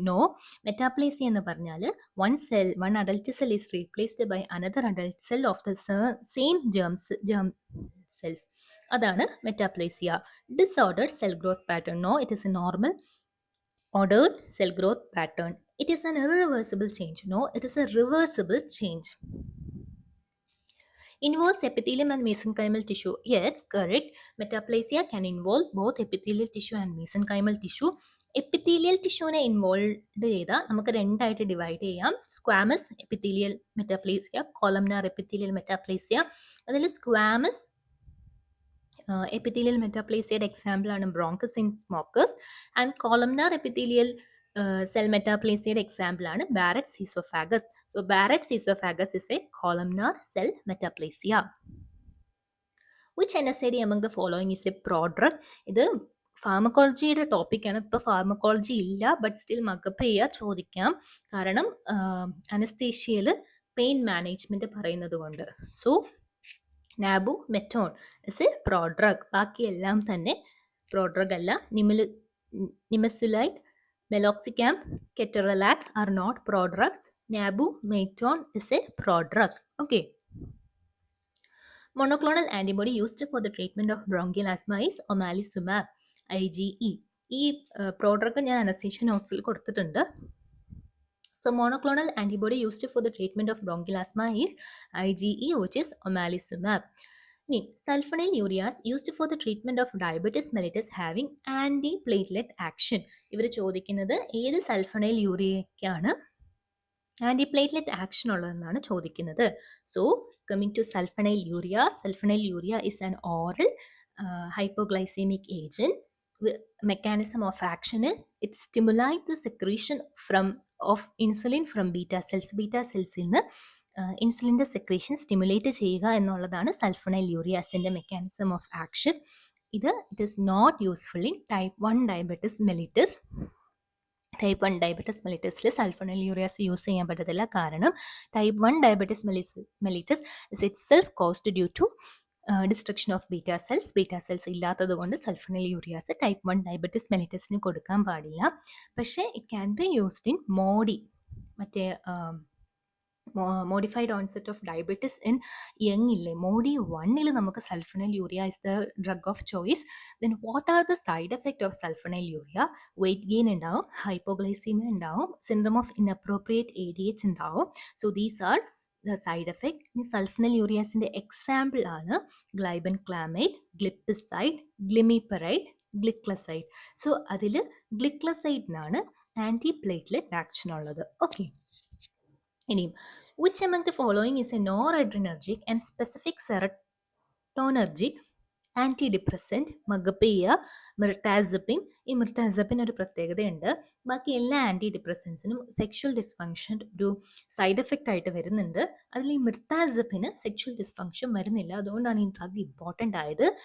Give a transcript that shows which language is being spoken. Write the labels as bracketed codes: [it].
[en] no, metaplasia എന്ന് പറഞ്ഞാൽ one adult cell is replaced by another adult cell of the same germ cells, [ml] അതാണ് മെറ്റാപ്ലേസിയ. [en] Disordered cell growth pattern. No, it is a normal ordered cell growth pattern. It is an irreversible change. No, it is a reversible change. Involves epithelium and mesenchymal tissue. Yes, correct. Metaplasia can involve both epithelial tissue and mesenchymal tissue. [ml] Epithelial ടിഷ്യൂവിനെ involve ചെയ്താൽ നമുക്ക് രണ്ടായിട്ട് divide ചെയ്യാം. [en] Squamous epithelial metaplasia, columnar epithelial metaplasia. [ml] അതിൽ squamous epithelial മെറ്റാപ്ലേസിയയുടെ എക്സാമ്പിളാണ് bronchus in smokers, and columnar epithelial cell മെറ്റാപ്ലേസിയയുടെ എക്സാമ്പിളാണ് Barretts oesophagus. [en] So Barrett's oesophagus is a columnar cell metaplasia. Which NSAID among the following is a prodrug? [ml] ഇത് ഫാർമക്കോളജിയുടെ ടോപ്പിക്കാണ്. ഇപ്പോൾ pharmacology ഇല്ല, but still മക്കപ്പ് ചെയ്യുക, ചോദിക്കാം. കാരണം അനസ്തേഷ്യയിൽ പെയിൻ മാനേജ്മെൻറ്റ് പറയുന്നത് കൊണ്ട്. [en] So nabumetone is a prodrug. [ml] ബാക്കിയെല്ലാം തന്നെ പ്രോഡ്രഗ് അല്ല. [en] Nimesulide, meloxicam, ketorolac are not prodrugs. Nabumetone is a prodrug. Okay. Monoclonal antibody used for the treatment of bronchial asthma is omalizumab, IgE. [ml] ഈ പ്രോഡ്രഗ് ഞാൻ അനസ്തേഷ്യ നോട്ട്സിൽ കൊടുത്തിട്ടുണ്ട്. [en] So monoclonal antibody used for the treatment of bronchial asthma is IgE, which is omalizumab. Sulfonylureas used for the treatment of diabetes mellitus having antiplatelet action. [ml] ഇവർ ചോദിക്കുന്നത് ഏത് സൾഫണൈൽയൂറിയയ്ക്കാണ് ആൻറ്റിപ്ലേറ്റ്ലെറ്റ് action ഉള്ളതെന്നാണ് ചോദിക്കുന്നത്. [en] So coming to sulfonylurea. Sulfonylurea is an oral hypoglycemic agent. Mechanism of action is it stimulates the secretion of insulin from beta cells. [ml] Beta സെൽസിൽ നിന്ന് ഇൻസുലിൻ്റെ secretion stimulate ചെയ്യുക എന്നുള്ളതാണ് സൾഫണൈൽയൂറിയാസിൻ്റെ mechanism of action. [en] It is not useful in type 1 diabetes mellitus. [ml] Type 1 diabetes മെലിറ്റസിൽ സൾഫണൈൽയൂറിയാസ് use ചെയ്യാൻ പറ്റത്തില്ല, കാരണം type 1 diabetes mellitus [en] Is itself caused due to destruction of beta cells. [ml] Beta cells ഇല്ലാത്തത് കൊണ്ട് സൾഫണൈൽയൂറിയാസ് type 1 diabetes മെലിറ്റസിന് കൊടുക്കാൻ പാടില്ല. [en] പക്ഷേ it can be used in മറ്റേ modified onset of diabetes in young ഇല്ലേ, MODY 1 നമുക്ക് sulfonylurea is the drug of choice. Then what are the side effect of sulfonylurea? Weight gain ഉണ്ടാവും, hypoglycaemia ഉണ്ടാവും, syndrome of inappropriate ADH ഉണ്ടാവും. So these are the side effect. [ml] ഇനി സൾഫണൈൽയൂറിയാസിൻ്റെ example ആണ് [en] Glibenclamide, glipizide, glimepiride, gliclazide. [ml] So അതിൽ ഗ്ലിക്ലസൈഡിനാണ് ആൻറ്റിപ്ലേറ്റ്ലെറ്റ് action ഉള്ളത്. [en] Okay. ഇനിയും which among the following is a noradrenergic and specific serotonergic antidepressant? മഗപേയ, mirtazapine. [ml] ഈ മിർട്ടാസപ്പിൻ ഒരു പ്രത്യേകതയുണ്ട്, ബാക്കി എല്ലാ ആൻറ്റി ഡിപ്രസൻസിനും സെക്ഷൽ ഡിസ്ഫങ്ഷൻ ഒരു സൈഡ് എഫക്റ്റ് ആയിട്ട് വരുന്നുണ്ട്. അതിൽ ഈ മിർട്ടാസപ്പിന് സെക്ഷൽ ഡിസ്ഫങ്ഷൻ വരുന്നില്ല, അതുകൊണ്ടാണ് ഈ ഡ്രഗ് ഇമ്പോർട്ടൻ്റ് ആയത്.